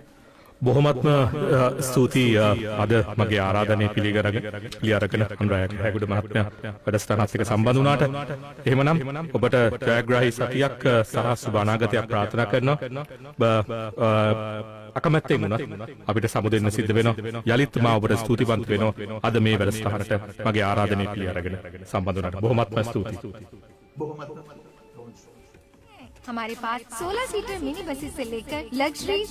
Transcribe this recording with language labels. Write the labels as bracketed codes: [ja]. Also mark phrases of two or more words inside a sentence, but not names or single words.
[si] බොහොමත්ම ස්තුතියි අද මගේ ආරාධනය පිළිඅරගෙන අනුරාධපුර හැගොඩ මහත්මයා වැඩසටහනත් එක්ක සම්බන්ධ වුණාට එහෙමනම් ඔබට ජයග්‍රාහී සතියක් සහ සුබ අනාගතයක් ප්‍රාර්ථනා කරනවා. අකමැත්තෙන් වුණත් අපිට සමුදෙන්න සිද්ධ වෙනවා. යලිත් මා ඔබට ස්තුතිවන්ත වෙනවා අද මේ වැඩසටහනට මගේ ආරාධනය පිළිඅරගෙන සම්බන්ධ වුණාට බොහොමත්ම ස්තුතියි. [hi] हमारे पास 16 [en] seater mini buses [hi] से लेकर लग्जरी